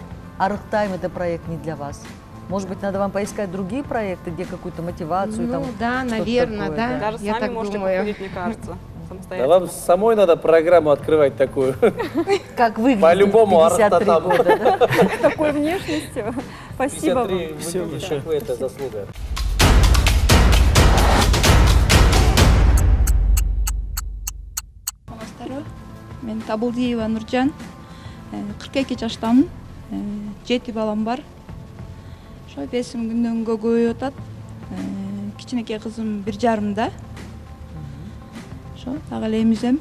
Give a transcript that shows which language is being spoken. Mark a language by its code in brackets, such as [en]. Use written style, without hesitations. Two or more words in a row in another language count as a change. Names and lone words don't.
[ru] Арктайм — это проект не для вас. Может быть, надо вам поискать другие проекты, где какую-то мотивацию, Ну там, да, что-то наверное, такое, да. Даже Я сами так можете думаю. похудеть, мне кажется. Да вам самой надо программу открывать такую. Как выглядит По-любому 53 Арктайм. года, да? Такой внешностью. Спасибо 53 вам. выглядит, как вы, это заслуга. [ky] Саламатсыздарбы? Мен Табылдиева Нуржан, 42 жаштамын. 7 балам бар. Ошо весим күндөн күнгө көбөйүп атат. Кичинекей кызым 1,5 Ошо дагы эле эмизем.